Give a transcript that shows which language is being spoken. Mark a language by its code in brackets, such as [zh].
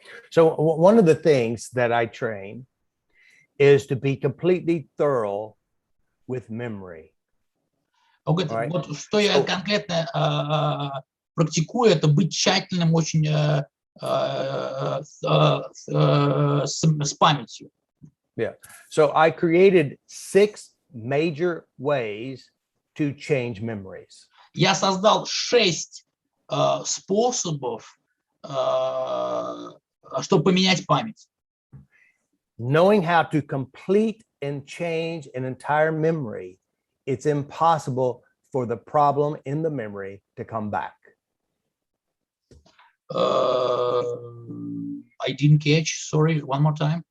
[en] So one of the things that I train is to be completely thorough with memory. [ru] Вот что я конкретно практикую, это быть тщательным очень с памятью. [en] Yeah. So I created 6 major ways to change memories. [ru] Я создал 6 способов, чтобы поменять память. [en] Knowing how to complete and change an entire memory, it's impossible for the problem in the memory to come back. I didn't catch. Sorry, one more time.